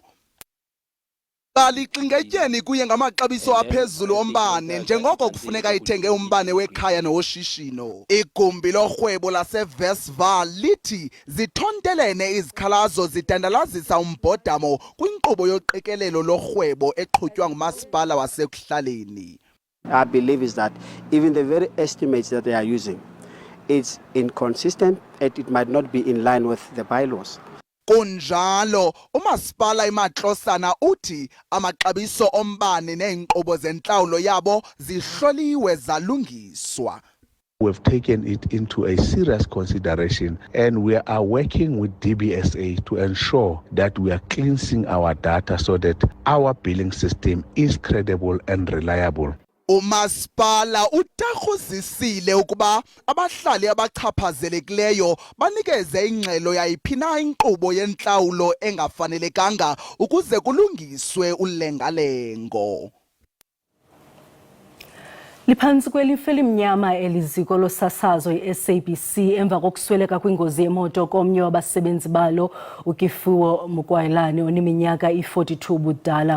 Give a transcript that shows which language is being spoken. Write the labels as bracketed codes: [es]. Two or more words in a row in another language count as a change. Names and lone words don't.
[xh] Balixingetyeni kuye ngamaxabiso aphezulu ombane njengoko kufuneka ithenge umbane wekhaya nowoshishino. Igumbi lorhwebo laseVesval lithi zithontelene izikhalazo zidandalazisa umbhodamo kwinkqubo yoqikelelo lorhwebo eqhutywa ngumasipala wasekuhlaleni. [en] I believe is that even the very estimates that they are using, it's inconsistent and it might not be in line with the bylaws. [xh] Kunjalo umasipala eMatlosana uthi amaxabiso ombane neenkqubo zentlawulo yabo zihloliwe zalungiswa. [en] We've taken it into a serious consideration and we are working with DBSA to ensure that we are cleansing our data so that our billing system is credible and reliable. [xh] Umasipala utakhuzisile ukuba abahlali abachaphazelekileyo banikeze ingxelo yayiphina inkqubo yentlawulo engafanelekanga ukuze kulungiswe ulengalengo. Liphantsi kwelifa elimnyama eliziko losasazo i-SABC emva kokusweleka kwingozi yemoto komnye wabasebenzi balo Ukufumana oneminyaka i-42 budala.